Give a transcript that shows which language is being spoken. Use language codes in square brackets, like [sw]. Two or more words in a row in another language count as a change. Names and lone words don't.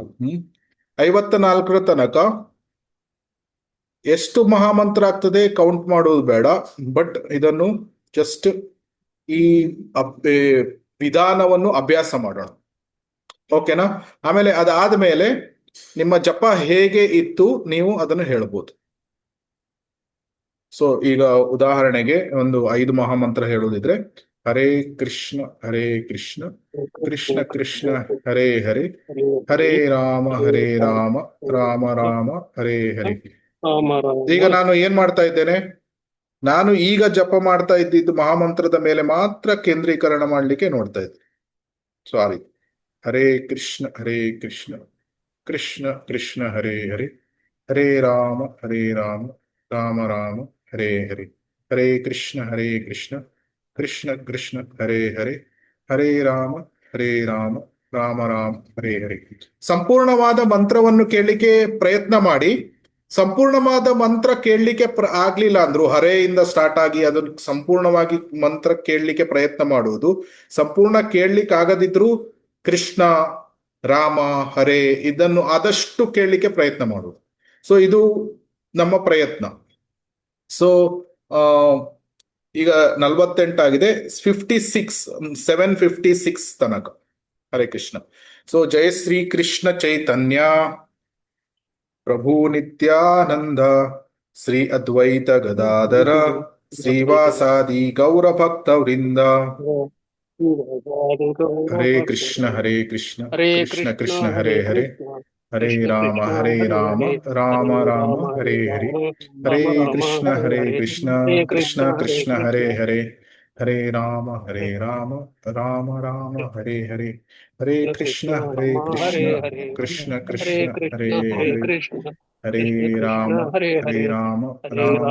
[kn] 54ರ ತನಕ ಎಷ್ಟು ಮಹಾಮಂತ್ರ ಆಗ್ತದೆ ಕೌಂಟ್ ಮಾಡೋದು ಬೇಡ, ಬಟ್ ಇದನ್ನು ಜಸ್ಟ್ ಈ ವಿಧಾನವನ್ನು ಅಭ್ಯಾಸ ಮಾಡೋಣ. ಓಕೆನಾ? ಆಮೇಲೆ ಅದಾದ್ಮೇಲೆ ನಿಮ್ಮ ಜಪ ಹೇಗೆ ಇತ್ತು ನೀವು ಅದನ್ನು ಹೇಳ್ಬೋದು. ಸೊ ಈಗ ಉದಾಹರಣೆಗೆ ಒಂದು 5 ಮಹಾಮಂತ್ರ ಹೇಳೋದಿದ್ರೆ, [sa] ಹರೇ ಕೃಷ್ಣ ಕೃಷ್ಣ ಕೃಷ್ಣ ಹರೇ ಹರೇ, ಹರೇ ರಾಮ ರಾಮ ರಾಮ ಹರೇ ಹರೇ. [kn] ಈಗ ನಾನು ಏನ್ ಮಾಡ್ತಾ ಇದ್ದೇನೆ, ನಾನು ಈಗ ಜಪ ಮಾಡ್ತಾ ಇದ್ದಿದ್ದು ಮಹಾಮಂತ್ರದ ಮೇಲೆ ಮಾತ್ರ ಕೇಂದ್ರೀಕರಣ ಮಾಡ್ಲಿಕ್ಕೆ ನೋಡ್ತಾ ಇದ್ದೆ. ಸಾರಿ, [sa] ಹರೇ ಕೃಷ್ಣ ಕೃಷ್ಣ ಕೃಷ್ಣ ಹರೇ ಹರೇ, ಹರೇ ರಾಮ ರಾಮ ರಾಮ ಹರೇ ಹರೇ, ಹರೇ ಕೃಷ್ಣ ಕೃಷ್ಣ ಕೃಷ್ಣ ಹರೇ ಹರೇ, ಹರೇ ರಾಮ ರಾಮ ರಾಮ ಹರೇ ಹರೇ. [kn] ಸಂಪೂರ್ಣವಾದ ಮಂತ್ರವನ್ನು ಕೇಳಲಿಕ್ಕೆ ಪ್ರಯತ್ನ ಮಾಡಿ. ಸಂಪೂರ್ಣವಾದ ಮಂತ್ರ ಕೇಳಲಿಕ್ಕೆ ಆಗ್ಲಿಲ್ಲ ಅಂದ್ರು, ಹರೆಯಿಂದ ಸ್ಟಾರ್ಟ್ ಆಗಿ ಅದನ್ನು ಸಂಪೂರ್ಣವಾಗಿ ಮಂತ್ರ ಕೇಳಲಿಕ್ಕೆ ಪ್ರಯತ್ನ ಮಾಡುವುದು. ಸಂಪೂರ್ಣ ಕೇಳಲಿಕ್ಕೆ ಆಗದಿದ್ರು ಕೃಷ್ಣ ರಾಮ ಹರೇ ಇದನ್ನು ಆದಷ್ಟು ಕೇಳಲಿಕ್ಕೆ ಪ್ರಯತ್ನ ಮಾಡುವುದು. ಸೊ ಇದು ನಮ್ಮ ಪ್ರಯತ್ನ. ಸೊ ಈಗ 48 ಆಗಿದೆ, 756 ತನಕ. [sa] ಹರೇ ಕೃಷ್ಣ. ಸೊ ಜಯ ಶ್ರೀ ಕೃಷ್ಣ ಚೈತನ್ಯ ಪ್ರಭು ನಿತ್ಯಾನಂದ, ಶ್ರೀ ಅದ್ವೈತ ಗದಾಧರ, ಶ್ರೀವಾಸಾದಿ ಗೌರ ಭಕ್ತ ವೃಂದ. ಹರೇ ಕೃಷ್ಣ ಕೃಷ್ಣ ಕೃಷ್ಣ ಹರೇ ಹರೇ, ಹರೇ ರಾಮ ರಾಮ ರಾಮ ಹರೇ ಹರೇ, ಹರೇ ಕೃಷ್ಣ ಕೃಷ್ಣ ಕೃಷ್ಣ ಹರೇ ಹರೇ, ಹರೇ ರಾಮ ರಾಮ ರಾಮ ಹರೇ ಹರೇ, ಹರೇ ಕೃಷ್ಣ ಕೃಷ್ಣ ಕೃಷ್ಣ ಹರೇ ಹರೇ, ಹರೇ ರಾಮ ರಾಮ